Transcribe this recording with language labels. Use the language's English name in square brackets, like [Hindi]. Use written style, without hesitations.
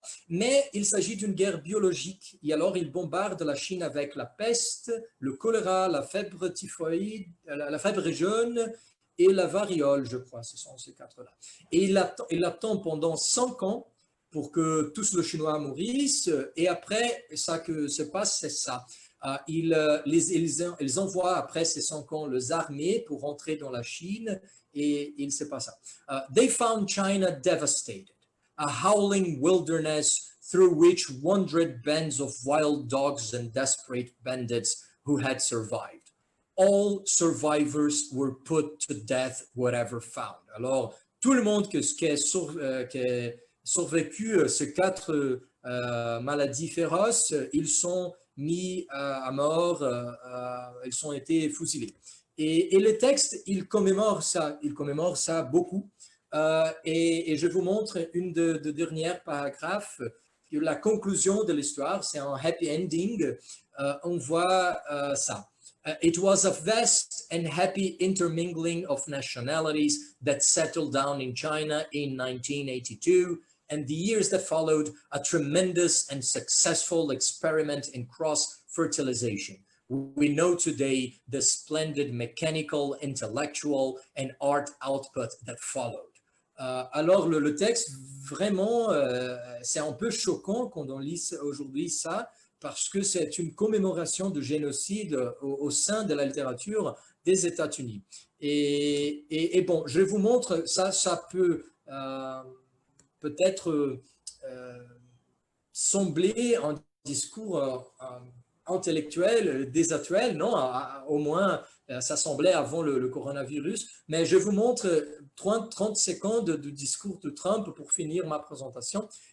[French] Mais il s'agit d'une guerre biologique, et alors il bombarde la Chine avec la peste, le choléra, la fièvre typhoïde, la fièvre jaune et la variole, je crois, ce sont ces quatre-là. Et il attend pendant 5 ans pour que tous les Chinois mourissent, et après, ça que se passe, c'est ça. Ils envoient après ces 5 ans les armées pour entrer dans la Chine, et il ne sait pas ça. [English] They found China devastated, a howling wilderness through which wandered bands of wild dogs and desperate bandits who had survived. All survivors were put to death whatever found. [French] Alors, tout le monde qui est survécu ces 4 maladies féroces, ils sont mis à mort, ils ont été fusillés. Et le texte, il commémore ça beaucoup. Et je vous montre une de dernières paragraphes. La conclusion de l'histoire, c'est un happy ending. On voit ça. [English] It was a vast and happy intermingling of nationalities that settled down in China in 1982, and the years that followed, a tremendous and successful experiment in cross-fertilization. We know today the splendid mechanical, intellectual, and art output that followed. [French] Alors, le texte, vraiment, c'est un peu choquant quand on lit aujourd'hui ça, parce que c'est une commémoration de génocide au sein de la littérature des États-Unis. Et bon, je vous montre, ça peut peut-être sembler un discours intellectuel, désactuel, non, au moins ça semblait avant le coronavirus, mais je vous montre 30 secondes du discours de Trump pour finir ma présentation.